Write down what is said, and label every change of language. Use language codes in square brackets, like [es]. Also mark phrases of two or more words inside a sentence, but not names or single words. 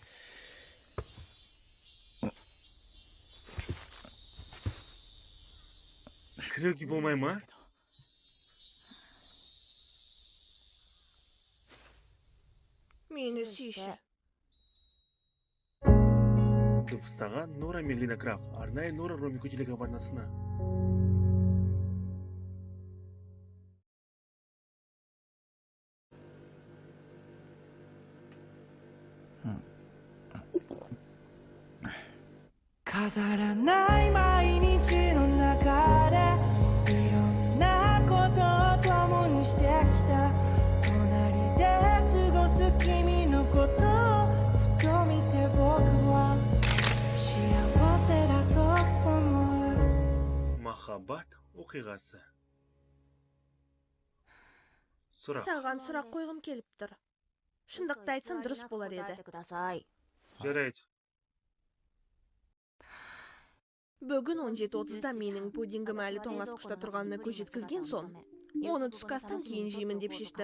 [kk] Кіруге болмай ма? Мені сүйші. Дыбыстаған Нора Мерлина Краф, арнайы Нора Ромико телекомпаниясына. [ja] 飾らない毎日の中でいろんなことを共にしてきた隣で過ごす君のことをふと見て僕は幸せだと思う [kk] Махаббат оқиғасы. Сұрақ. Саған сұрақ қойғым келіп тұр. Шындықты айтсам дұрыс болар еді. Жарайды. Бүгін 17:30-да менің пудингім әлі тоңазытқышта тұрғанына көз жеткізген соң, оны түскі астан кейін жеймін деп шештім.